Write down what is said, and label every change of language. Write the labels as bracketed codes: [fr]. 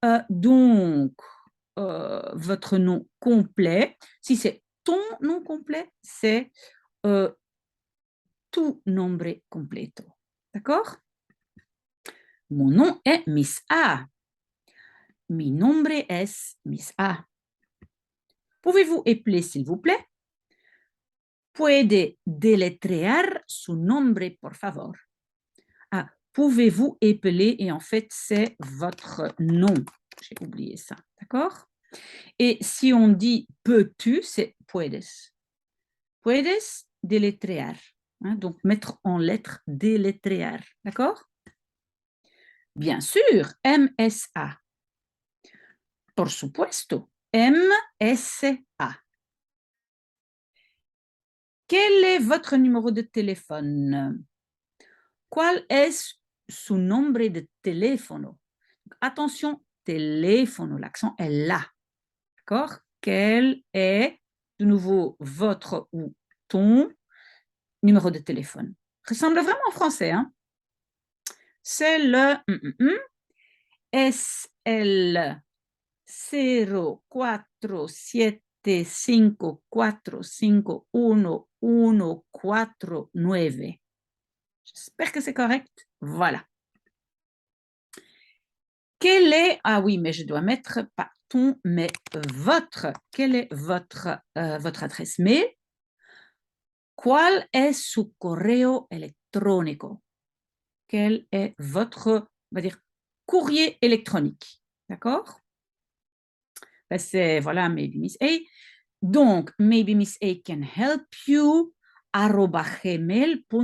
[fr] Donc, votre nom complet, si c'est ton nom complet, c'est tu nombre completo. D'accord? Mon nom est Miss A. Mi nombre es Miss A. Pouvez-vous épeler, s'il vous plaît? [es] Puede deletrear su nombre, por favor. [fr] Ah, pouvez-vous épeler, et en fait, c'est votre nom. J'ai oublié ça, d'accord? Et si on dit peux-tu, c'est puedes. Puedes deletrear. Hein, donc, mettre en lettres deletrear, d'accord? Bien sûr, MSA. Por supuesto, MSA. Quel est votre numéro de téléphone? [es] ¿Cuál es su nombre de teléfono? [fr] Attention, téléphone, l'accent est là. D'accord? Quel est, de nouveau, votre ou ton numéro de téléphone? Ressemble vraiment en français, hein? C'est le SL 0475451149. J'espère que c'est correct. Voilà. Quel est, ah oui, mais je dois mettre pas ton, mais votre. Quelle est votre adresse mail? [es] ¿Cuál es su correo electrónico? [fr] Quel est votre, on va dire, courrier électronique? D'accord? Ben c'est, voilà, maybe Miss A. [en] Donc, maybe Miss A can help you, @gmail.com.